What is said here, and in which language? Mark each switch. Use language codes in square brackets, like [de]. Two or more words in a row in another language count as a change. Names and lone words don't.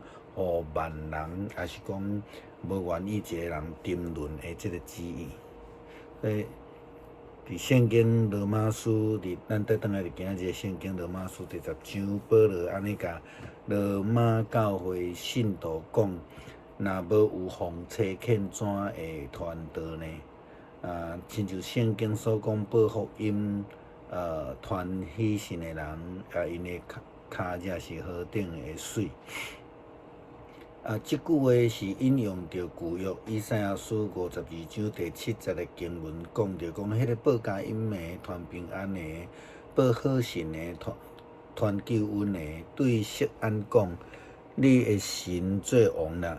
[nan] 互万人，也是讲无愿意一个人沉沦的即个旨意。伫圣经罗马书，咱倒转来伫今仔日圣经罗马书第10章，保罗安尼甲罗马教会信徒讲：若无有奉差遣，怎会传道呢？亲像圣经所讲，报福音，传喜信的人，因的骹才是何等的水。即句话是引用着旧约以赛亚书52章第7节的经文，讲着讲，迄个报佳音的、传平安的、报好信的、传救恩的，对锡安讲：你的神做王啦！